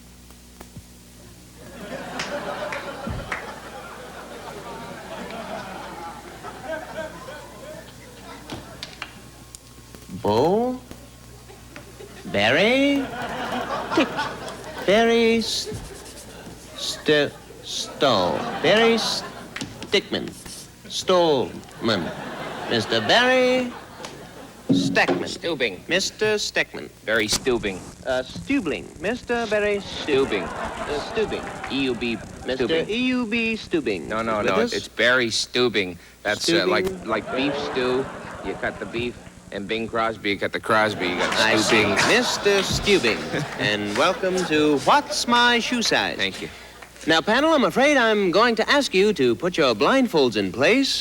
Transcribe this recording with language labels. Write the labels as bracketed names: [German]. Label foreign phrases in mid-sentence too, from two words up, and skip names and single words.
[English] Bo, Barry, Dick, Barry, Stoll, Barry Stickman, Stolman, Mr. Barry Stackman. Stubing. Mr. Stackman. Barry Stubing. Stubling. Mr. Barry Stubing. Stubing. EUB Mr. Stubing. EUB Stubing. No, With us? it's Barry Stubing. That's Stubing? like beef stew. You cut the beef, and Bing Crosby, you cut the Crosby. You got I see. Stubing. Mr. Stubing. And welcome to What's My Shoe Size? Thank you. Now, panel, I'm afraid I'm going to ask you to put your blindfolds in place.